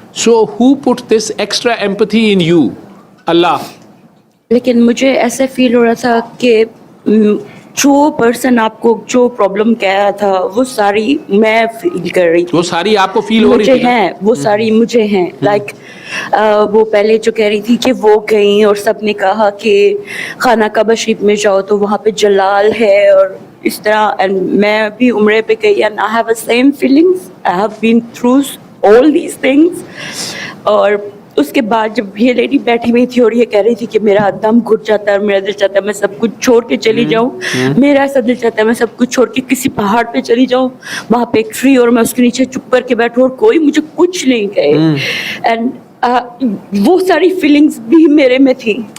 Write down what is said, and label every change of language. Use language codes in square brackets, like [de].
[en] So who put this extra empathy in you? Allah. [ur] لیکن مجھے ایسا فیل ہو رہا تھا کہ جو پرسن آپ کو جو پرابلم کہہ رہا تھا وہ ساری میں فیل کر رہی تھی. وہ ساری آپ کو فیل ہو رہی مجھے تھی ہیں, وہ ساری مجھے ہیں. لائک وہ پہلے جو کہہ رہی تھی کہ وہ گئیں اور سب نے کہا کہ خانہ کعبہ شریف میں جاؤ تو وہاں پہ جلال ہے اور اس طرح, اینڈ میں بھی عمرے پہ گئی [en] And I have the same feelings. I have been through all these things. [ur] اور اس کے بعد جب یہ لیڈی بیٹھی ہوئی تھی اور یہ کہہ رہی تھی کہ میرا دم گھٹ جاتا ہے اور میرا دل چاہتا ہے میں سب کچھ چھوڑ کے چلی جاؤں, میرا ایسا دل چاہتا ہے میں سب کچھ چھوڑ کے کسی پہاڑ پہ چلی جاؤں, وہاں پہ ایک ٹری اور میں اس کے نیچے چپ کر کے بیٹھوں اور کوئی مجھے کچھ نہیں کہے. اینڈ وہ ساری فیلنگز بھی میرے میں تھی.